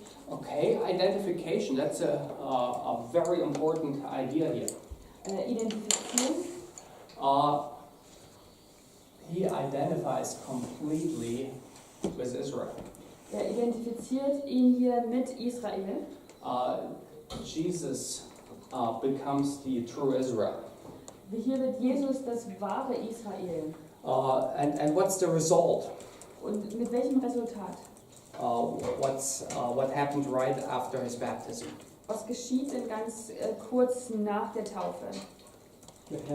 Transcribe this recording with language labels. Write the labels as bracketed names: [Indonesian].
[English] Okay, identification, that's a very important idea here. [German] Identifizieren. [English] He identifies completely with Israel. [German] Er identifiziert ihn hier mit Israel. [English] Jesus becomes the true Israel. [German] Hier wird Jesus das wahre Israel. [English] And what's the result? [German] Und mit welchem Resultat? [English] What happened right after his baptism? [German] Was geschieht denn ganz kurz nach der Taufe?